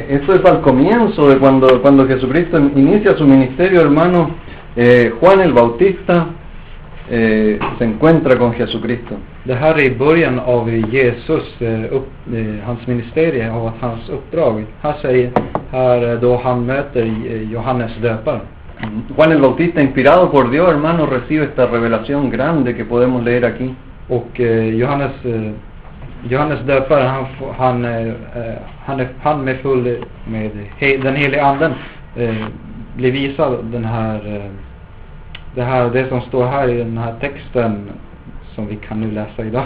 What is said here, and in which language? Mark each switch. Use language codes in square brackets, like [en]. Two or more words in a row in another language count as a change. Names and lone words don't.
[es] Esto es al comienzo de cuando Jesucristo inicia su ministerio, hermano. Juan el Bautista se encuentra con Jesucristo. [sv] Det här är i början av Jesus hans ministerie och hans uppdrag. Här då han möter Johannes döparen. [es] Juan el Bautista, inspirado por Dios, hermano, recibe esta revelación grande que podemos leer aquí. [sv] Och Johannes döparen, han med full med den heliga anden blir visad det som står här i den här texten som vi kan nu läsa idag.